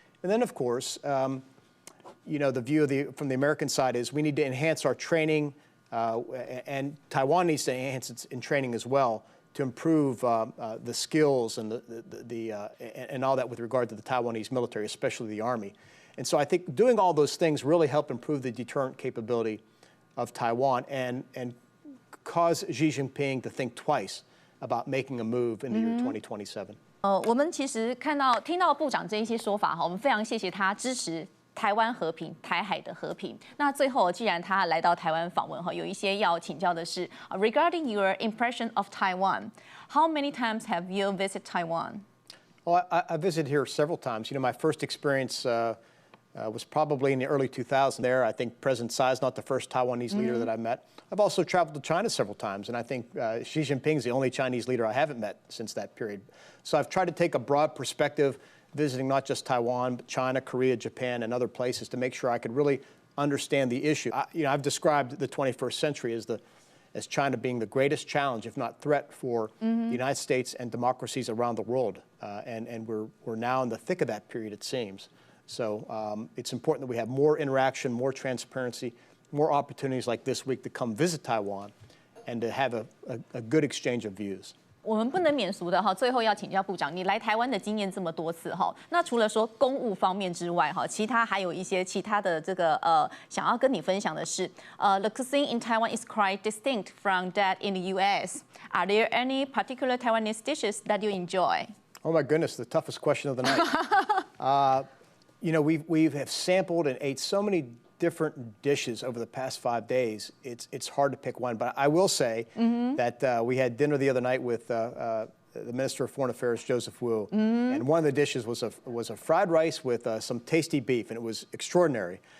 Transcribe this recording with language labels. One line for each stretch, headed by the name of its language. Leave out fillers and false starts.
English: And then, of course, the view from the American side is we need to enhance our training, and Taiwan needs to enhance its training as well to improve the skills and and all that with regard to the Taiwanese military, especially the Army. And so I think doing all those things really help improve the deterrent capability of Taiwan and cause Xi Jinping to think twice about making a move in the year 2027.
Chinese: 我们其实听到部长这一些说法我们非常谢谢他支持台湾和平、台海的和平。那最后，既然他来到台湾访问有一些要请教的是
English: regarding your impression of Taiwan, how many times have you visited Taiwan? Well, I visited here several times. My first experience was probably in the early 2000s there. I think President Tsai is not the first Taiwanese leader that I met. I've also traveled to China several times, and I think Xi Jinping is the only Chinese leader I haven't met since that period. So I've tried to take a broad perspective, visiting not just Taiwan, but China, Korea, Japan, and other places to make sure I could really understand the issue. I've described the 21st century as China being the greatest challenge, if not threat, for the United States and democracies around the world. And we're now in the thick of that period, it seems. So it's important that we have more interaction, more transparency, more opportunities like this week to come visit Taiwan and to have a good exchange of views.
Chinese: 我们不能免俗的哈，最后要请教部长，你来台湾的经验这么多次哈，那除了说公务方面之外哈，其他还有一些其他的这个想要跟你分享的是，
English: the cuisine in Taiwan is quite distinct from that in the U.S. Are there any particular Taiwanese dishes that you enjoy? Oh my goodness, the toughest question of the night. You know, we have sampled and ate so many different dishes over the past 5 days. It's hard to pick one, but I will say that we had dinner the other night with the Minister of Foreign Affairs, Joseph Wu, and one of the dishes was a fried rice with some tasty beef, and it was extraordinary.